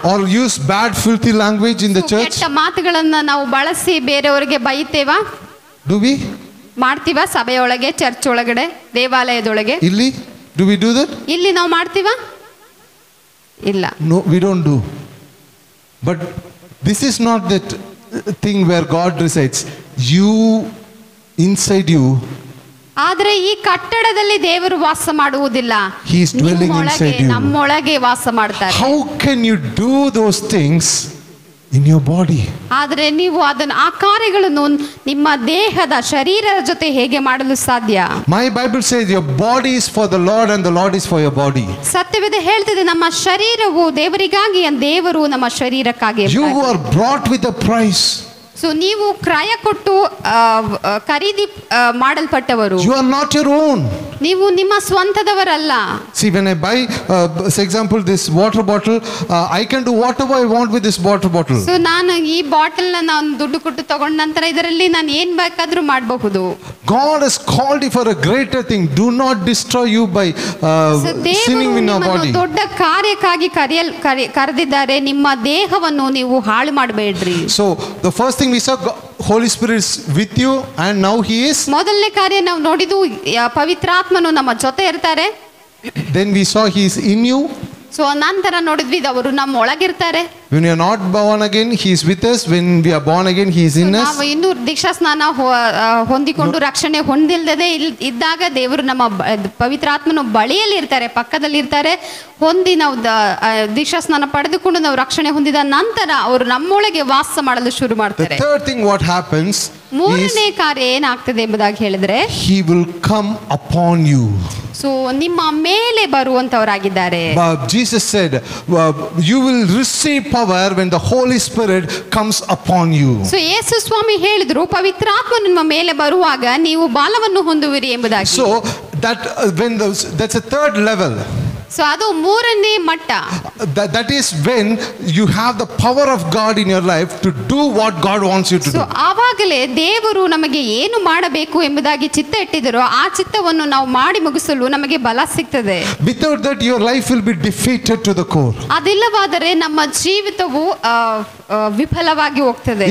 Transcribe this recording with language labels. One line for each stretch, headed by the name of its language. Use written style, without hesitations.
English: Or use bad filthy language in the church?
Kannada: ಕೆಟ್ಟ ಮಾತುಗಳನ್ನು ನಾವು ಬಳಸಿ ಬೇರೆಯವರಿಗೆ ಬೈತೇವಾ?
English: Do we?
Kannada: ಮಾಡ್ತೀವಾ? ಸಭೆಯೊಳಗೆ, ಚರ್ಚ್ ಒಳಗಡೆ, ದೇವಾಲಯದೊಳಗೆ ಇಲ್ಲಿ
English: do we do that?
Kannada: ಇಲ್ಲಿ ನಾವು ಮಾಡ್ತೀವಾ? ಇಲ್ಲ.
English: No, we don't do. But this is not that thing where God resides. You inside you.
Kannada: ಆದರೆ ಈ ಕಟ್ಟಡದಲ್ಲಿ ದೇವರು ವಾಸ ಮಾಡುವುದಿಲ್ಲ.
English: He is dwelling inside you.
Kannada: ನಮ್ಮೊಳಗೆ ವಾಸ ಮಾಡ್ತಾರೆ.
English: How can you do those things in your body?
Kannada: ಆದರೆ ನೀವು ಅದನ್ನು ಆ ಕಾರ್ಯಗಳನ್ನು ನಿಮ್ಮ ದೇಹದ ಶರೀರದ ಜೊತೆ ಹೇಗೆ ಮಾಡಲು ಸಾಧ್ಯ?
English: My Bible says your body is for the Lord and the Lord is for your body.
Kannada: ಸತ್ಯವೇದ ಹೇಳ್ತದೆ ನಮ್ಮ ಶರೀರವು ದೇವರಿಗಾಗಿ, ದೇವರು ನಮ್ಮ ಶರೀರಕ್ಕಾಗಿ.
English: You are brought with a price.
Kannada: So ನೀವು ಕ್ರಯ ಕೊಟ್ಟು ಖರೀದಿ ಮಾಡಲ್ಪಟ್ಟವರು.
English: You are not your own.
Kannada: ನೀವು ನಿಮ್ಮ ಸ್ವಂತದವರಲ್ಲ.
English: See, when I buy, for example, this water bottle, I can do whatever I want with this water bottle.
Kannada: So ನಾನು ಈ bottle ನಾನು ದುಡ್ಡು ಕೊಟ್ಟು ತಗೊಂಡ ನಂತರ ಇದರಲ್ಲಿ ನಾನು ಏನ್ ಬೇಕಾದ್ರೂ ಮಾಡಬಹುದು.
English: God has called you for a greater thing. Do not destroy you by sinning in your body.
Kannada: ದೊಡ್ಡ ಕಾರ್ಯಕ್ಕಾಗಿ ಕರೆದಿದ್ದಾರೆ. ನಿಮ್ಮ ದೇಹವನ್ನು ನೀವು ಹಾಳು ಮಾಡಬೇಡ್ರಿ.
English: So the first thing we saw, Holy Spirit is with you, and now He is.
Kannada: ಮೊದಲನೇ ಕಾರ್ಯ ನಾವು ನೋಡಿದ್ದು ಪವಿತ್ರಾತ್ಮನು ನಮ್ಮ ಜೊತೆ ಇರ್ತಾರೆ.
English: Then we saw He is in you.
Kannada: So ನಂತರ ನೋಡಿದ್ವಿ ಅವರು ನಮ್ಮ ಒಳಗಿರ್ತಾರೆ.
English: When you are not born again, He is with us. When we are born again, He is in us.
Kannada: ನಾವು ಇನ್ನೂ ದೀಕ್ಷಾ ಸ್ನಾನ ಹೊಂದಿಕೊಂಡು ರಕ್ಷಣೆ ಹೊಂದಿಲ್ಲದೆ ಇದ್ದಾಗ ದೇವರು ನಮ್ಮ ಪವಿತ್ರಾತ್ಮನು ಬಳಿಯಲ್ಲಿ ಇರ್ತಾರೆ, ಪಕ್ಕದಲ್ಲಿ ಇರ್ತಾರೆ. ಹೊಂದಿ ನಾವು ದೀಕ್ಷಾ ಸ್ನಾನ ಪಡೆದುಕೊಂಡು ನಾವು ರಕ್ಷಣೆ ಹೊಂದಿದ ನಂತರ ಅವರು ನಮ್ಮೊಳಗೆ ವಾಸ ಮಾಡಲು ಶುರು ಮಾಡ್ತಾರೆ.
English: The third thing what happens,
Kannada: ಮೂರನೇ ಕಾರ್ಯ ಏನಾಗ್ತದೆ ಎಂಬುದಾಗಿ ಹೇಳಿದ್ರೆ,
English: He will come upon you.
Kannada: So ನಿಮ್ಮ ಮೇಲೆ ಬರುವಂತವರಾಗಿದ್ದಾರೆ.
English: Jesus said, you will receive power when the Holy Spirit comes upon you.
Kannada: So ಯೇಸು ಸ್ವಾಮಿ ಹೇಳಿದ್ರು, ಪವಿತ್ರಾತ್ಮ ನಿಮ್ಮ ಮೇಲೆ ಬರುವಾಗ ನೀವು ಬಲವನ್ನು ಹೊಂದುವಿರಿ ಎಂಬುದಾಗಿ.
English: So that that's a third level.
Kannada: So ಅದು ಮೂರನೇ ಮಟ್ಟ.
English: That is when you have the power of God in your life to do what God wants you to do.
Kannada: So ಆವಾಗಲೇ ದೇವರು ನಮಗೆ ಏನು ಮಾಡಬೇಕು ಎಂಬುದಾಗಿ ಚಿತ್ತ ಇಟ್ಟಿದ್ದರೋ ಆ ಚಿತ್ತವನ್ನು ನಾವು ಮಾಡಿ ಮುಗಿಸಲು ನಮಗೆ ಬಲ ಸಿಗ್ತದೆ.
English: Without that your life will be defeated to the core.
Kannada: ಅದಿಲ್ಲವಾದರೆ ನಮ್ಮ ಜೀವಿತವು ವಿಫಲವಾಗಿ ಹೋಗ್ತದೆ.